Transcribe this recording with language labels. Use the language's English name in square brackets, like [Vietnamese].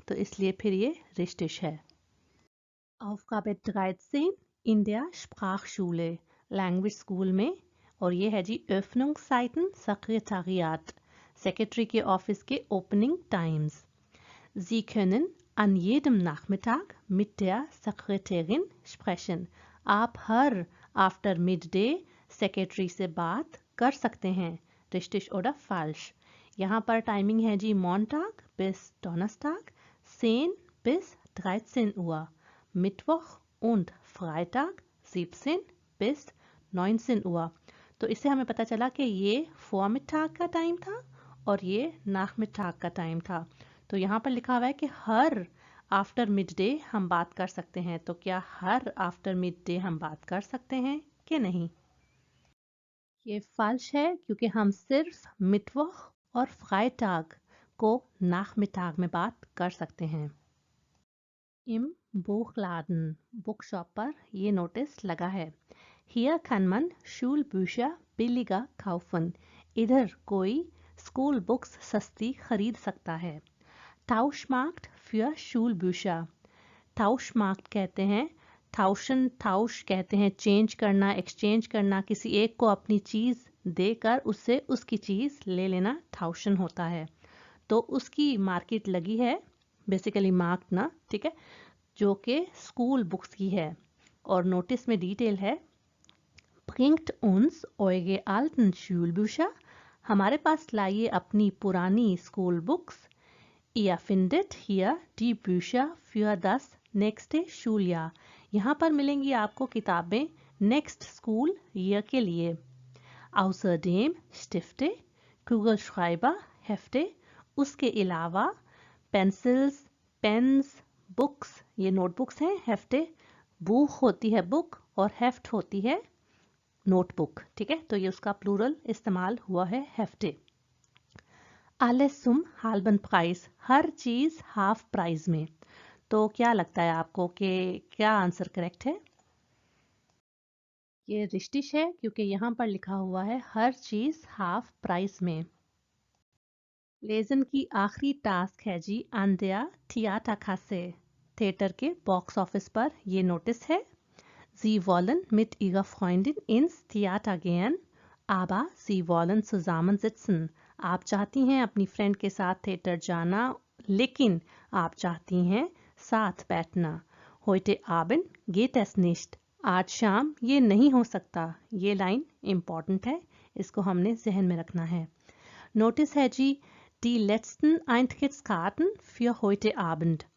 [Hindi] तो इसलिए फिर ये रिश्टिश है। [German] Aufgabe 13 in der Sprachschule, [Hindi] language school में, और ये है जी [German] Öffnungszeiten Sekretariat, [Hindi] सेक्रेटरी के ऑफिस के opening times. [German] Sie können an jedem Nachmittag mit der Sekretärin sprechen, [Hindi] आप हर after mid day secretary से बात कर सकते हैं। [German] रिश्टिश oder falsch? [Hindi] यहाँ पर टाइमिंग है जी [German] Montag bis Donnerstag 10 bis 13 Uhr, Mittwoch und Freitag 17 bis 19 Uhr। [Hindi] तो इससे हमें पता चला कि ये Vormittag का टाइम था और ये Nachmittag का टाइम था। तो यहाँ पर लिखा हुआ है कि हर आफ्टर मिड डे हम बात कर सकते हैं। तो क्या हर आफ्टर मिड डे हम बात कर सकते हैं कि नहीं? ये फॉल्स है क्योंकि हम सिर्फ मिटवॉch और फ्राइटाग को नाचमिटाग में बात कर सकते हैं। [German] Im Buchladen, [Hindi] बुक शॉप पर ये नोटिस लगा है। [German] Hier kann man Schulbücher billiger kaufen. [Hindi] इधर कोई स्कूल बुक्स सस्ती खरीद सकता है। [German] Tauschmarkt für Schulbücher. [Hindi] Tauschmarkt कहते हैं, tauschen, tausch कहते हैं चेंज करना, एक्सचेंज करना, किसी एक को अपनी चीज़ देकर उससे उसकी चीज़ ले लेना tauschen होता है। तो उसकी मार्केट लगी है, बेसिकली मार्क्ड ना, ठीक है, जो कि स्कूल बुक्स की है। और नोटिस में डिटेल है, [German] Bringt uns eure alten Schulbücher. [Hindi] हमारे पास लाइए अपनी पुरानी school books. [German] Ihr findet hier die Bücher für das nächste Schuljahr. [Hindi] यहाँ पर मिलेंगी आपको किताबें नेक्स्ट स्कूल ईयर के लिए। [German] Außerdem Stifte, Kugelschreiber, Hefte. [Hindi] उसके अलावा पेंसिल्स, पेन्स, बुक्स, ये नोटबुक्स हैं, हेफ्टे, बुक होती है बुक और हेफ्ट होती है नोटबुक, ठीक है, तो ये उसका प्लूरल इस्तेमाल हुआ है हेफ्टे। [German] Alles zum halben Preis, [Hindi] हर चीज हाफ प्राइस में। तो क्या लगता है आपको कि क्या आंसर करेक्ट है? ये रिश्तिश है क्योंकि यहाँ पर लिखा हुआ है हर चीज हाफ प्राइस में। लेजन की आखिरी टास्क है जी [German] an der Theaterkasse, [Hindi] थिएटर के बॉक्स ऑफिस पर ये नोटिस है। [German] Sie wollen mit ihrer Freundin ins Theater gehen, aber sie wollen zusammensitzen. [Hindi] आप चाहती हैं अपनी फ्रेंड के साथ थिएटर जाना, लेकिन आप चाहती हैं साथ बैठना। [German] Heute Abend geht es nicht. [Hindi] आज शाम ये नहीं हो सकता। ये लाइन इम्पॉर्टेंट है, इसको हमने जहन में रखना है। नोटिस है जी, [German] Die letzten Eintrittskarten für heute Abend.